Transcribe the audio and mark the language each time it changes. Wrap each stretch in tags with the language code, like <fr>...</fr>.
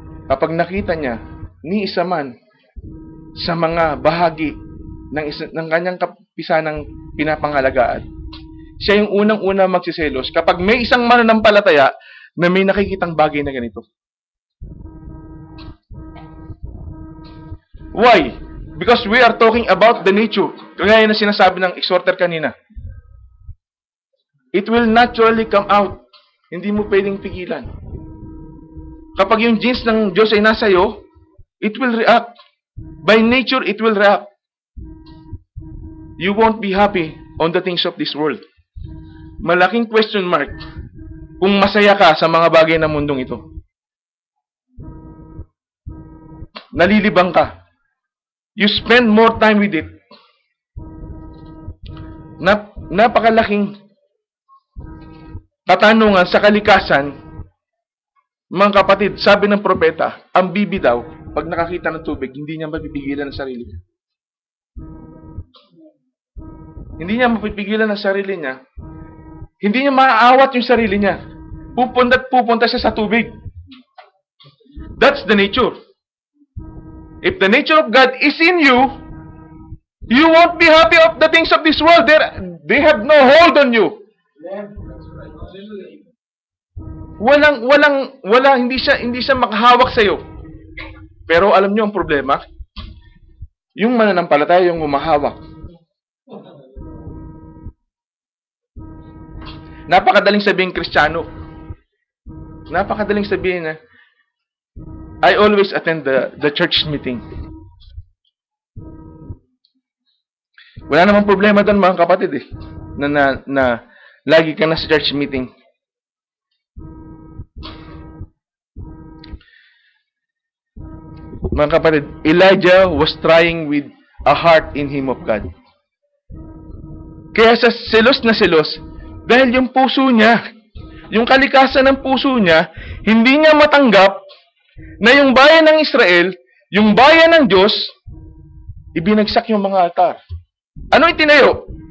<tl>Kapag nakita niya ni isa man sa mga bahagi ng kanyang kapisanang pinapangalagaan, siya yung unang-una magsiselos kapag may isang mananampalataya na may nakikitang bagay na ganito.</tl> <en>Why? Because we are talking about the nature.</en> <tl>Kagaya na sinasabi ng exhorter kanina.</tl> <en>It will naturally come out.</en> <tl>Hindi mo pwedeng pigilan. Kapag yung genes ng Diyos ay nasa iyo,</tl> <en>it will react. By nature, it will react. You won't be happy on the things of this world.</en> <tl>Malaking question mark kung masaya ka sa mga bagay ng mundong ito. Nalilibang ka.</tl> <en>You spend more time with it.</en> <tl>Napakalaking katanungan sa kalikasan, mga kapatid, sabi ng propeta, ang bibi daw, pag nakakita ng tubig, hindi niya mapipigilan ang sarili niya. Hindi niya mapipigilan ang sarili niya. Hindi niya maaawat yung sarili niya. Pupunta siya sa tubig.</tl> <en>That's the nature. If the nature of God is in you, you won't be happy of the things of this world. They have no hold on you.</en> <tl>Hindi siya makahawak sa iyo. Pero alam niyo ang problema? Yung mananampalataya yung umahawak. Napakadaling sabihin Kristiyano. Napakadaling sabihin na</tl> <en>I always attend the church meeting.</en> <tl>Wala namang problema doon, mga kapatid eh. Na lagi ka na sa church meeting. Mga kapatid,</tl> <en>Elijah was trying with a heart in him of God.</en> <tl>Kaya sa selos na selos, dahil yung puso niya, yung kalikasan ng puso niya, hindi niya matanggap na yung bayan ng Israel, yung bayan ng Diyos, ibinagsak yung mga altar. Ano itinayo?</tl>